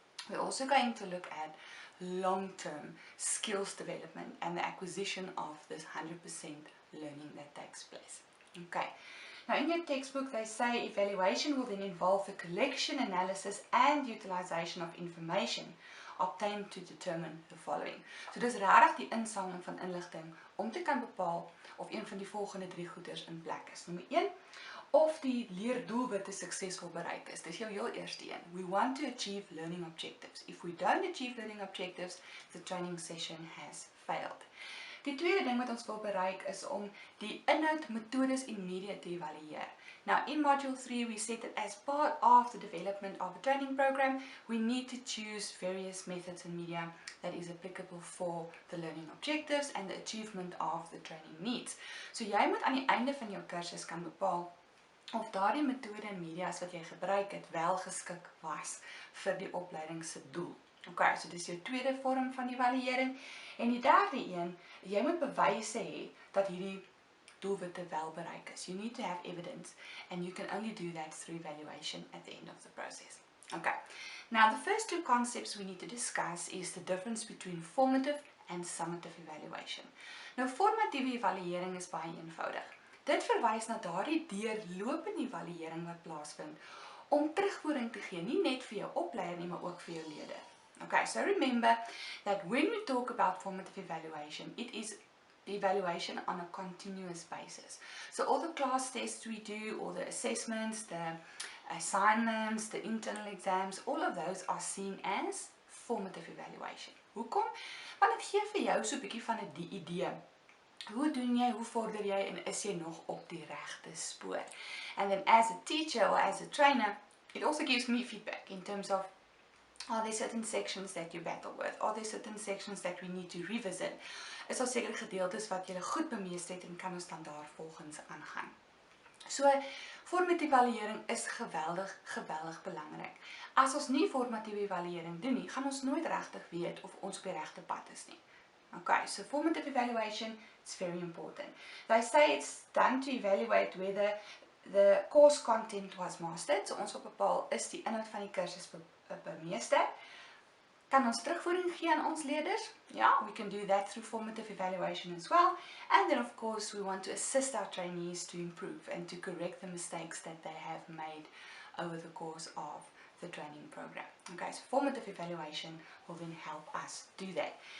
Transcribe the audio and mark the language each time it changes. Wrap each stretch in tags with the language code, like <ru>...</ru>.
<en>We're also going to look at long-term skills development and the acquisition of this 100% learning that takes place. Okay, now in your textbook they say evaluation will then involve the collection, analysis and utilization of information obtained to determine the following.</en> <af>So dis regtig die insameling van inligting om te kan bepaal of een van die volgende 3 goeders in plek is. Nommer 1, of die leerdoelwitte suksesvol bereik is. Dis jou heel eerste een.</af> <en>We want to achieve learning objectives. If we don't achieve learning objectives, the training session has failed.</en> <af>Die tweede ding wat ons wil bereik is om die inhoud, metodes en media te evalueer.</af> <en>Now in module 3 we said that as part of the development of a training program, we need to choose various methods and media that is applicable for the learning objectives and the achievement of the training needs.</en> <af>So jy moet aan die einde van jou kursus kan bepaal of daardie metode en media's wat jy gebruik het wel geskik was vir die opleiding se doel. Okay, so dis jou tweede vorm van evaluering. En die derde een, jy moet bewyse hê dat hierdie doelwitte wel bereik is.</af> <en>You need to have evidence and you can only do that through evaluation at the end of the process. Okay, now the first 2 concepts we need to discuss is the difference between formative and summative evaluation.</en> <af>Nou, formative evaluering is baie eenvoudig. Dit verwys na daardie deurlopende evaluering wat plaasvind om terugvoering te gee, nie net vir jou opleier nie, maar ook vir jou leerder.</af> <en>Okay, so remember that when we talk about formative evaluation, it is evaluation on a continuous basis. So all the class tests we do, all the assessments, the assignments, the internal exams, all of those are seen as formative evaluation.</en> <af>Hoekom? Want het gee vir jou so 'n bietjie van 'n idee. Hoe doen jy, hoe vorder jy en is jy nog op die regte spoor?</af> <en>And then as a teacher or as a trainer, it also gives me feedback in terms of, are there certain sections that you battle with? Are there certain sections that we need to revisit?</en> <af>Is daar sekere gedeeltes wat jy goed bemeester het en kan ons dan daar volgens aangaan? So, formatieve evaluering is geweldig belangrik. As ons nie formatieve evaluering doen nie, gaan ons nooit regtig weet of ons op die regte pad is nie.</af> <en>Okay, so formative evaluation is very important. They say it's done to evaluate whether the course content was mastered.</en> <af>So ons wil bepaal, is die inhoud van die kursus bemeester? Kan ons terugvoering gee aan ons leerders? Ja,</af> <en>we can do that through formative evaluation as well. And then of course we want to assist our trainees to improve and to correct the mistakes that they have made over the course of the training program. Okay, so formative evaluation will then help us do that.</en>